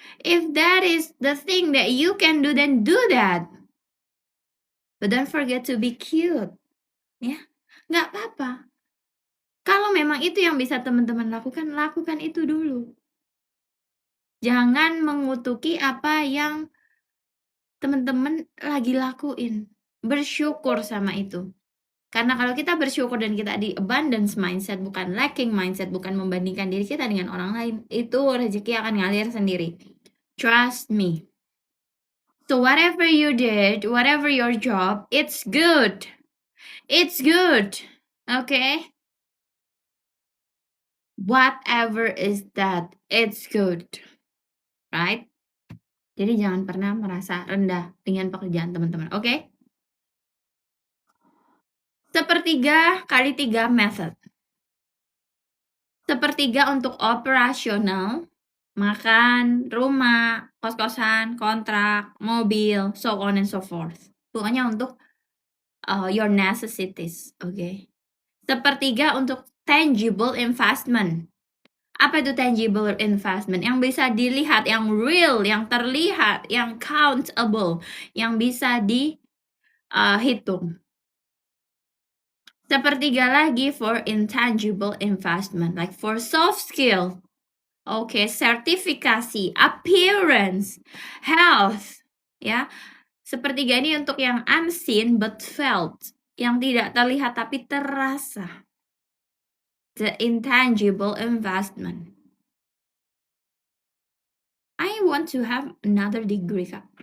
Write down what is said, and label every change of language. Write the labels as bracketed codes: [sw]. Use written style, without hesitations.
[en] If that is the thing that you can do, then do that. But don't forget to be cute. [id] Ya, nggak apa-apa. Kalau memang itu yang bisa teman-teman lakukan itu dulu. Jangan mengutuki apa yang teman-teman lagi lakuin. Bersyukur sama itu. Karena kalau kita bersyukur dan kita di abundance mindset, bukan lacking mindset, bukan membandingkan diri kita dengan orang lain, itu rezeki akan ngalir sendiri. [en] Trust me. So whatever you did, whatever your job, it's good. It's good. Okay? Whatever is that, it's good. [id] Right? Jadi jangan pernah merasa rendah dengan pekerjaan teman-teman. Oke? Sepertiga kali 3 method. Sepertiga untuk operasional, makan, rumah, kos-kosan, kontrak, mobil, [en] so on and so forth. [id] Pokoknya untuk [en] your necessities, [id] oke? Sepertiga untuk tangible investment. Apa itu tangible investment? Yang bisa dilihat, yang real, yang terlihat, yang countable, yang bisa dihitung. Sepertiga lagi [en] for intangible investment, like for soft skill. [id] Oke, sertifikasi, appearance, health, ya. Sepertiga ini untuk yang [en] unseen but felt, [id] yang tidak terlihat tapi terasa. [en] The intangible investment. I want to have another degree, Kak.